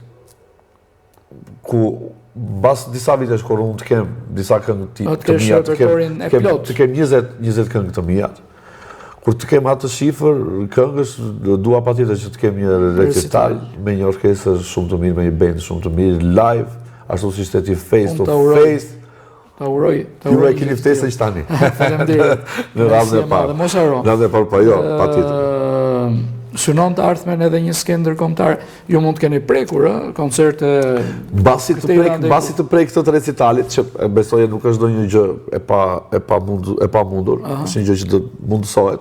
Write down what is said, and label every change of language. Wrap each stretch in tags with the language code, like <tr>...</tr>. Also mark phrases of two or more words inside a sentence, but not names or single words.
<sq>Ku bas disa vitesh kur unë të kem disa këngë të mija, të kem 20 këngë të mija. Kur të kem atë shifër këngës, dua patjetër që të kem një recital me një orkestër shumë të mirë, me një band shumë të mirë, live, ashtu si ishte ti</sq> <en>face to face.</en> <sq>Ta uroj. Ju e keni ftesën që tani. Faleminderit. Në radhën e parë. Mos haro. Në radhën e parë, po jo, patjetër. Synon të ardhmen edhe një skenë ndërkombëtare. Ju mund të keni prekur, koncerte... Basi të prek këtë recitalit, që besoj nuk është do një gjë e pa mundur, është një gjë që të mundësohet.</sq>